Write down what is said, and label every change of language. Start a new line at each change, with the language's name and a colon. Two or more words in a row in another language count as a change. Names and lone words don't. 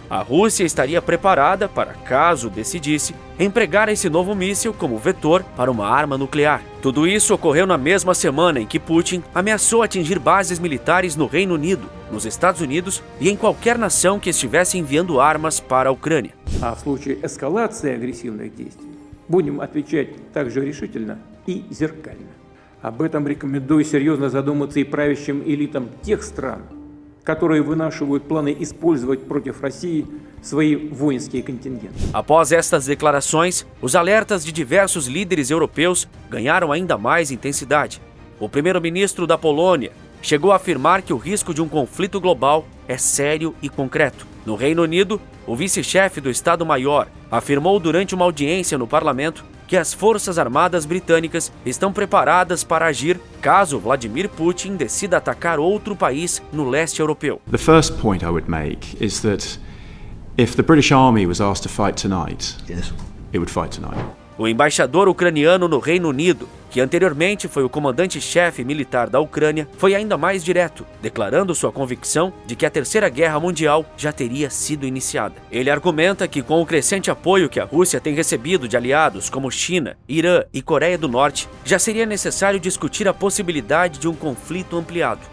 Portuguese: A Rússia estaria preparada para, caso decidisse, empregar esse novo míssil como vetor para uma arma nuclear. Tudo isso ocorreu na mesma semana em que Putin ameaçou atingir bases militares no Reino Unido, nos Estados Unidos e em qualquer nação que estivesse enviando armas para a Ucrânia.
Russian: А в случае эскалации агрессивных действий будем отвечать также решительно и зеркально. Об этом рекомендую серьезно задуматься и правящим элитам тех стран, которые вынашивают планы использовать против России свои воинские контингенты.
Portuguese: Após estas declarações, os alertas de diversos líderes europeus ganharam ainda mais intensidade. O primeiro-ministro da Polônia chegou a afirmar que o risco de um conflito global é sério e concreto. No Reino Unido, o vice-chefe do Estado-Maior afirmou durante uma audiência no parlamento que as Forças Armadas britânicas estão preparadas para agir caso Vladimir Putin decida atacar outro país no leste europeu.
English: The first point I would make is that if the British Army was asked to fight tonight, it would fight tonight.
Portuguese: O embaixador ucraniano no Reino Unido, que anteriormente foi o comandante-chefe militar da Ucrânia, foi ainda mais direto, declarando sua convicção de que a Terceira Guerra Mundial já teria sido iniciada. Ele argumenta que, com o crescente apoio que a Rússia tem recebido de aliados como China, Irã e Coreia do Norte, já seria necessário discutir a possibilidade de um conflito ampliado.